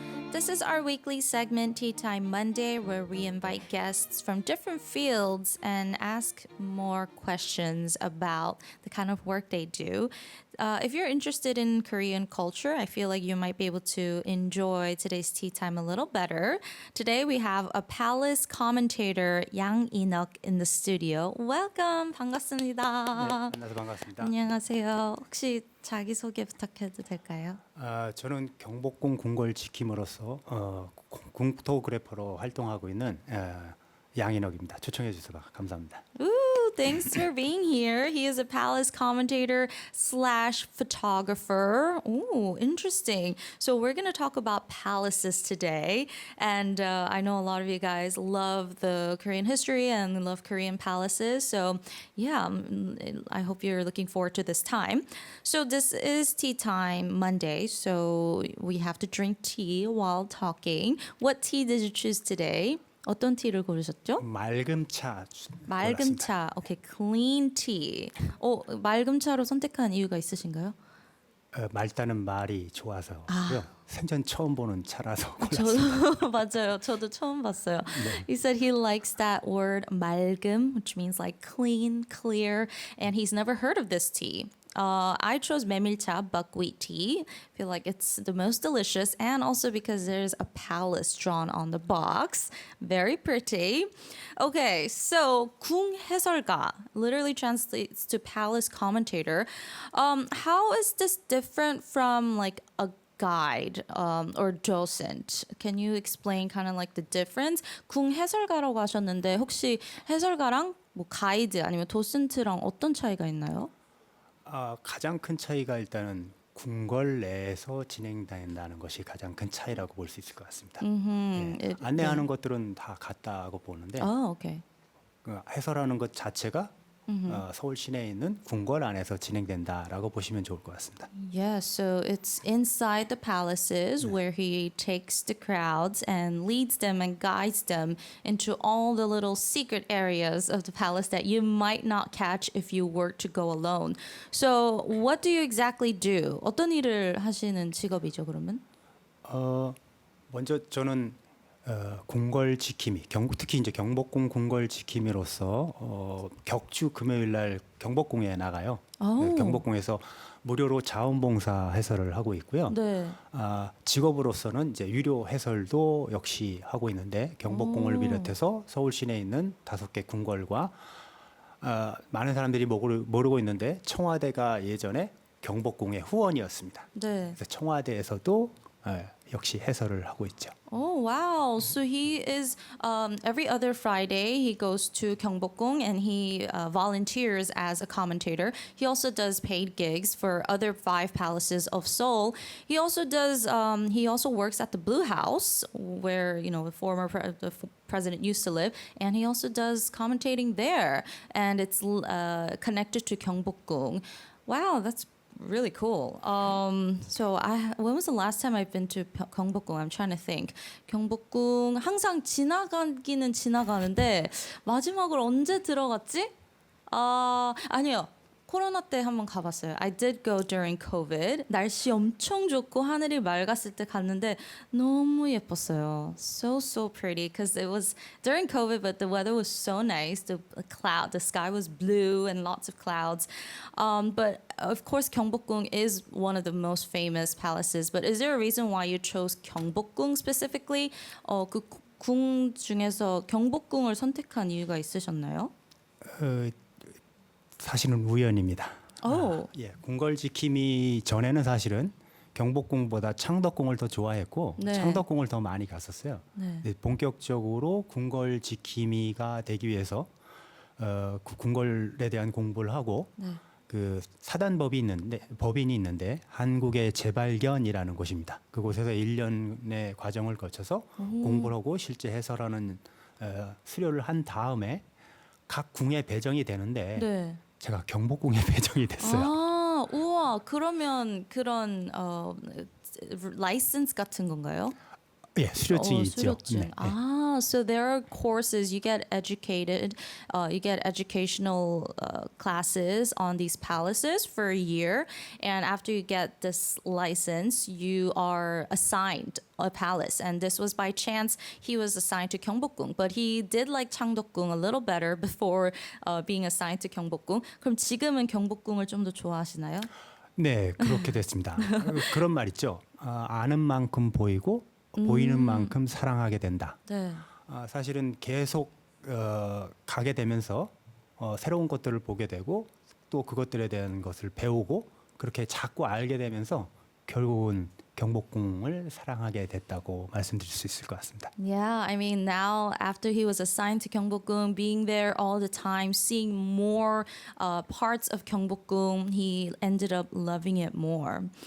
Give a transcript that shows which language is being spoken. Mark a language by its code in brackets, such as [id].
[en] This is our weekly segment, Tea Time Monday, where we invite guests from different fields and ask more questions about the kind of work they do. If you're interested in Korean culture, I feel like you might be able to enjoy today's tea time a little better. Today we have a palace commentator, Yang Inok, in the studio. Welcome, [ko] 반갑습니다. 만나서 반갑습니다. 안녕하세요. 혹시 자기소개 부탁해도 될까요? 저는 경복궁 궁궐 지킴으로서 궁토그래퍼로 활동하고 있는 양인혁입니다. 초청해 주셔서 감사합니다. [en] Ooh, thanks for being here. He is a palace commentator slash photographer. Ooh, interesting. So we're going to talk about palaces today. And I know a lot of you guys love the Korean history and love Korean palaces. So yeah, I hope you're looking forward to this time. So this is Tea Time Monday. So we have to drink tea while talking. What tea did you choose today? [ko] 어떤 티를 고르셨죠? 맑은 차. 맑은 골랐습니다. 차. [en] 오케이, clean tea. [ko] 맑은 차로 선택한 이유가 있으신가요? 맑다는 말이 좋아서고요. 생전 처음 보는 차라서 골랐습니다. 저도 맞아요. 저도 처음 봤어요. [en] He said he likes that word 맑음, which means like clean, clear, and he's never heard of this tea. I chose 메밀차 buckwheat tea. I feel like it's the most delicious, and also because there's a palace drawn on the box. Very pretty. Okay, so 궁 해설가 literally translates to palace commentator. How is this different from like a guide or docent? Can you explain kind of like the difference? [ko] 궁 해설가라고 하셨는데 혹시 해설가랑 뭐 가이드 아니면 도슨트랑 어떤 차이가 있나요? 가장 큰 차이가 일단은 궁궐 내에서 진행된다는 것이 가장 큰 차이라고 볼 수 있을 것 같습니다. 안내하는 것들은 다 같다고 보는데 [en] 오케이. [ko] 해설하는 것 자체가 서울 시내에 있는 궁궐 안에서 진행된다라고 보시면 좋을 것 같습니다. [en] Yeah, so it's inside the palaces where he takes the crowds and leads them and guides them into all the little secret areas of the palace that you might not catch if you were to go alone. So what do you exactly do? [ko] 어떤 일을 하시는 직업이죠, 그러면? 먼저 저는 궁궐 지킴이, 특히 이제 경복궁 궁궐 지킴이로서 격주 금요일 날 경복궁에 나가요. 오. 경복궁에서 무료로 자원봉사 해설을 하고 있고요. 네. 직업으로서는 이제 유료 해설도 역시 하고 있는데 경복궁을 비롯해서 서울 시내에 있는 5개 궁궐과 많은 사람들이 모르고 있는데 청와대가 예전에 경복궁의 후원이었습니다. 네. 그래서 청와대에서도 역시 해설을 하고 있죠. [en] Oh wow! So he is every other Friday he goes to Gyeongbokgung and he volunteers as a commentator. He also does paid gigs for other 5 palaces of Seoul. He also does. He also works at the Blue House where the former president used to live, and he also does commentating there, and it's connected to Gyeongbokgung. Wow, that's really cool. When was the last time I've been to 경복궁? I'm trying to think. [ko] 경복궁 항상 지나가기는 지나가는데 마지막으로 언제 들어갔지? 아니요. 코로나 때 한번 가봤어요. [en] I did go during COVID. [ko] 날씨 엄청 좋고 하늘이 맑았을 때 갔는데 너무 예뻤어요. [en] So pretty because it was during COVID, but the weather was so nice. The sky was blue and lots of clouds. But of course, Gyeongbokgung is one of the most famous palaces. But is there a reason why you chose Gyeongbokgung specifically? [ko] 그 궁 중에서 경복궁을 선택한 이유가 있으셨나요? 사실은 우연입니다. 궁궐 지킴이 전에는 사실은 경복궁보다 창덕궁을 더 좋아했고 네. 창덕궁을 더 많이 갔었어요. 네. 본격적으로 궁궐 지킴이가 되기 위해서 그 궁궐에 대한 공부를 하고 네. 그 법인이 있는데 한국의 재발견이라는 곳입니다. 그곳에서 1년의 과정을 거쳐서 공부를 하고 실제 해설하는 수료를 한 다음에 각 궁에 배정이 되는데 네. 제가 경복궁에 배정이 됐어요. 우와. 그러면 그런 라이센스 같은 건가요? 예, 수료증이 있죠. 수료증. 네. [en] So there are courses you get educated, you get educational classes on these palaces for a year, and after you get this license, you are assigned a palace. And this was by chance he was assigned to Gyeongbokgung, but he did like Changdeokgung a little better before being assigned to Gyeongbokgung. [ko] 그럼 지금은 경복궁을 좀 더 좋아하시나요? 네, 그렇게 됐습니다. 그런 말 있죠. 아는 만큼 보이고 보이는 만큼 사랑하게 된다. 네. 사실은 계속 가게 되면서 새로운 것들을 보게 되고 또 그것들에 대한 것을 배우고 그렇게 자꾸 알게 되면서 결국은 경복궁을 사랑하게 됐다고 말씀드릴 수 있을 것 같습니다. [en] Yeah, I mean now after he was assigned to Gyeongbokgung, being there all the time, seeing more parts of Gyeongbokgung, he ended up loving it more.